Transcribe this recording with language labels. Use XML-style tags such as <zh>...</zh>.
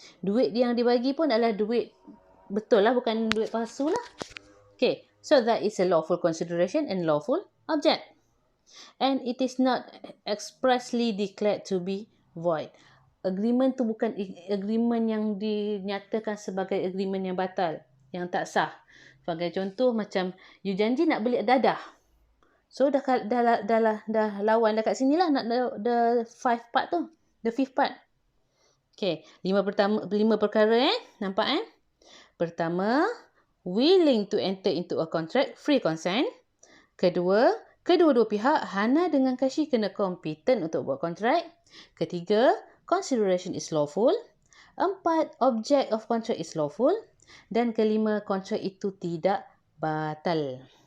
<ms>Duit yang dibagi pun adalah duit betul lah, bukan duit palsu lah.</ms> <en>Okay, so that is a lawful consideration and lawful object. And it is not expressly declared to be void.</en> <ms>Agreement tu bukan agreement yang dinyatakan sebagai agreement yang batal, yang tak sah. Sebagai contoh macam you janji nak beli dadah. So dah lawan dekat sini lah, nak the 5 part tu,</ms> <en>the 5th part.</en> <ms>Okay, 5 perkara nampak Pertama,</ms> <en>willing to enter into a contract, free consent.</en> <ms>Kedua-dua pihak, Hana dengan Kashi kena competent untuk buat kontrak. Ketiga,</ms> <en>consideration is lawful. 4, object of contract is lawful.</en> <ms>Dan kelima, kontrak itu tidak batal.</ms>